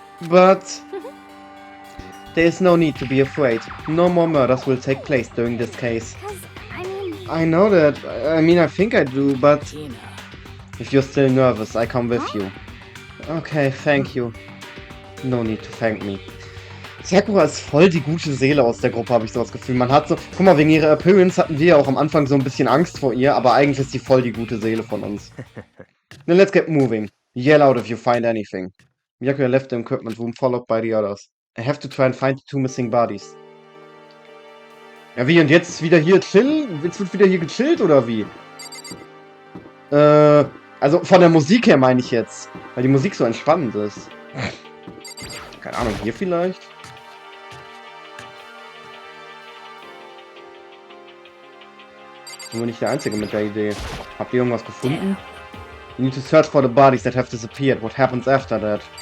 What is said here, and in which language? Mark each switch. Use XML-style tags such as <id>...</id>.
<en>But... But... there is no need to be afraid. No more murders will take place during this case. 'Cause, I mean... I know that. I think I do, but... if you're still nervous, I come with you. Okay, thank you. No need to thank me.</en> <de>Sakura ist voll die gute Seele aus der Gruppe, habe ich so das Gefühl. Man hat so, guck mal, wegen ihrer Appearance hatten wir ja auch am Anfang so ein bisschen Angst vor ihr, aber eigentlich ist sie voll die gute Seele von uns.</de> <en>Then let's get moving. Yell out if you find anything. Miyako left the equipment room followed by the others. I have to try and find the 2 missing bodies.</en> <de>Ja, wie? Und jetzt wieder hier chillen? Jetzt wird wieder hier gechillt, oder wie? Also von der Musik her meine ich jetzt. Weil die Musik so entspannend ist. Keine Ahnung, hier vielleicht? Ich bin wohl nicht der Einzige mit der Idee. Habt ihr irgendwas gefunden?</de> <en>You need to search for the bodies that have disappeared. What happens after that?</en>